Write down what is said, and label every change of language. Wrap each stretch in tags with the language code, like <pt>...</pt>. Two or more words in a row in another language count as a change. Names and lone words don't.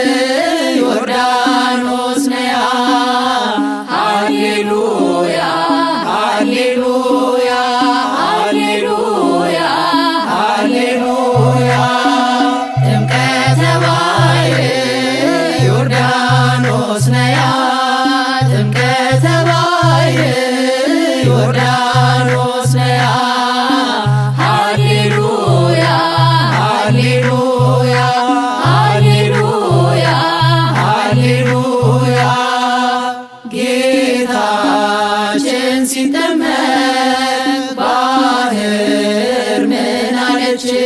<gez>ዮርዳኖስ ነያ ሃሌሉያ ሃሌሉያ ሃሌሉያ ሃሌሉያ ጥምቀተ ባሕር ዮርዳኖስ ነያ ጥምቀተ ባሕር ዮርዳኖስ ነያ ሃሌሉያ ሃሌሉያ ሃሌሉያ ሃሌሉያ</gez> <am>ጌታችን ሲጠመቅ ባሕር ምን አለች?</am>